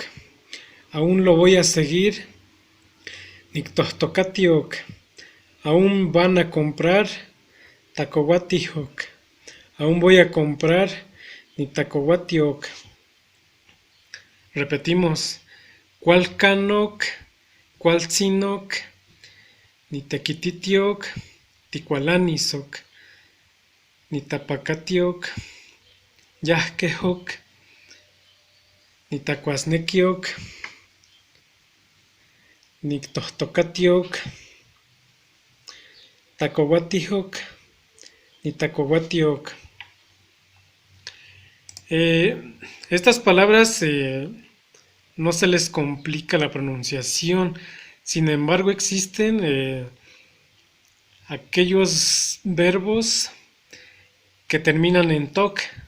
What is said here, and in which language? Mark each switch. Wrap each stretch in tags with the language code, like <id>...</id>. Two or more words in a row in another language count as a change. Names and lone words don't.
<es>Aún lo voy a seguir,</es> <nah>ni tohtocatioc.</nah> <es>Aún van a comprar, tacohuatijoc. Aún voy a comprar,</es> <nah>ni tacohuatioc. Repetimos, cuál canoc, cuál sinoc, ni tequititioc, ticualanisoc, ni tapacatioc, yahquejoc, ni tacuasnequioc, ni tohtocatioc, tacohuatijoc, ni tacohuatioc.</nah> <es>Estas palabras no se les complica la pronunciación, sin embargo existen aquellos verbos que terminan en toc.</es>